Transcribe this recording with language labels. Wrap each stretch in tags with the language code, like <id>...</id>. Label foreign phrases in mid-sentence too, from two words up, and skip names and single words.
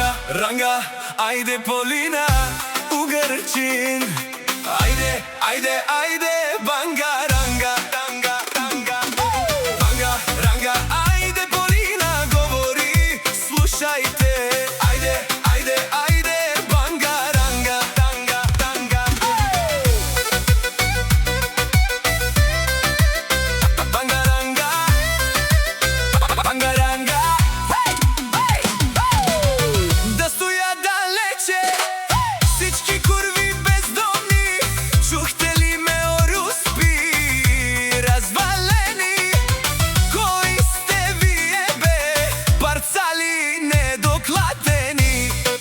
<sr>Ranga, ajde Polina, u Grčin. Ajde, ajde, ajde, banga, ranga, ranga, ranga. Banga, ranga, ajde Polina, govori, slušajte. Ajde, ajde, ajde, banga, ranga, ranga, ranga. Banga, ranga, banga, ranga.</sr> <bg>Да стоя далече, всички курви бездомни. Чухте ли ме, оруспи, развалени? Кои сте вие, бе, парцали недокладени?</bg>